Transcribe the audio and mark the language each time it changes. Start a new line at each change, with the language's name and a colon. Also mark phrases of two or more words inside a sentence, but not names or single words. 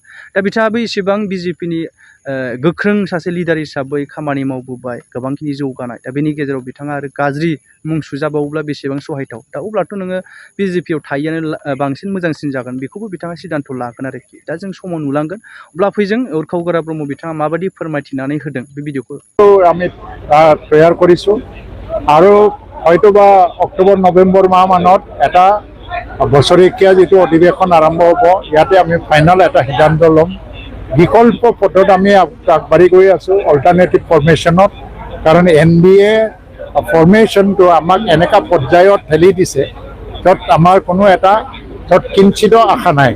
Bodo: दा बिथाङाबो इसेबां BJP नि गोख्रों सासे लिडार हिसाबै खामानि मावबोबाय, गोबांखिनि जौगानाय। दा बेनि गेजेराव बिथाङा आरो गाज्रि मुं सुजाबावोब्ला बेसेबां सहायथाव? दा अब्लाथ' नोङो BJP आव थायैआनो बांसिन मोजांसिन जागोन, बेखौबो बिथाङा सिद्धान्त लागोन आरोखि। दा जों समाव नुलांगोन। अब्ला फैजों उर्खाव गोरा ब्रह्म बिथाङा माबायदि फोरमायथिनानै होदों बे भिडिअखौ
Assamese: আমি তৈয়াৰ কৰিছোঁ আৰু হয়তোবা অক্টোবৰ নৱেম্বৰ মাহ মানত এটা বছৰেকীয়া যিটো অধিৱেশন আৰম্ভ হ'ব, ইয়াতে আমি ফাইনেল এটা সিদ্ধান্ত ল'ম। বিকল্প পথত আমি আগবাঢ়ি গৈ আছোঁ
English: alternative formationত,
Assamese: কাৰণ NDA ফৰ্মেশ্যনটো আমাক এনেকুৱা পৰ্যায়ত ঠেলি দিছে য'ত আমাৰ কোনো এটা কিঞ্চিত আশা নাই।